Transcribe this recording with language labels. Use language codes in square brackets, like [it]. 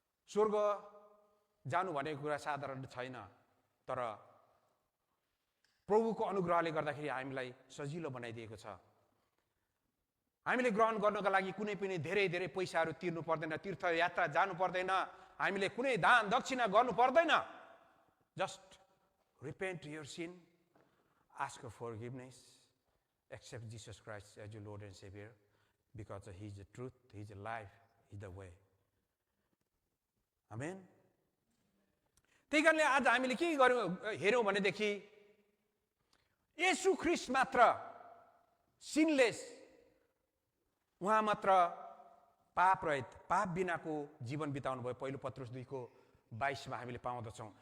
[ne] स्वर्ग जानु भनेको कुरा साधारण छैन, तर प्रभुको अनुग्रहले गर्दाखेरि हामीलाई सजिलो बनाइदिएको छ। हामीले ग्रहण गर्नका लागि कुनै पनि धेरै पैसाहरू तिर्नु पर्दैन, तीर्थयात्रा जानु पर्दैन, हामीले कुनै दान दक्षिणा गर्नु पर्दैन। [en] Just repent your sin, ask for forgiveness, accept Jesus Christ as your Lord and Savior, because he is the truth, he is the life, he is the way। [ne] आमेन। त्यही कारणले आज हामीले के गर्यौँ हेर्यौँ भनेदेखि येशू ख्रीष्ट मात्र सिनलेस, उहाँ मात्र पाप रहित, पाप बिनाको जीवन बिताउनु भयो। पहिलो पत्रुस 2:22 हामीले पाउँदछौँ।